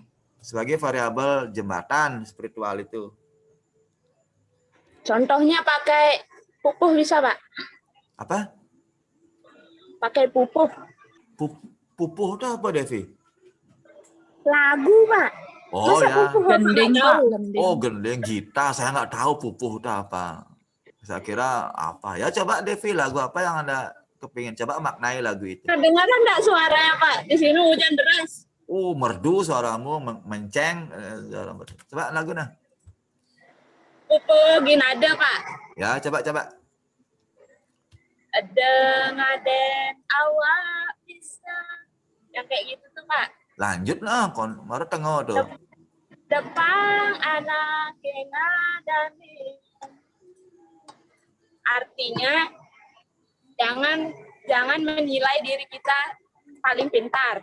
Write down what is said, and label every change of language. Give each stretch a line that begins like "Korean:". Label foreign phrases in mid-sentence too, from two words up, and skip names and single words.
Indonesian: Sebagai variabel jembatan spiritual itu. Contohnya pakai pupuh bisa Pak? Apa? Pakai pupuh. Pupuh itu apa, Devi? Lagu Pak. Oh Masa ya. pupuh gending Pak. Oh, gendeng gitar. Saya nggak tahu pupuh itu apa. Saya kira apa. Ya coba Devi, lagu apa yang Anda kepingin? Coba maknai lagu itu. Kedengaran nggak suaranya Pak? Di sini hujan deras. Oh, merdu suaramu, menceng. Coba lagu nah. Pupuh ginada Pak. Ya, coba.
Balinese: Ada ngaden awak bisa.
Indonesian: Yang kayak gitu tuh Pak. Lanjut lah, baru tengah tuh.
Balinese: Depan anak ngadani.
Indonesian: Artinya jangan menilai diri kita paling pintar.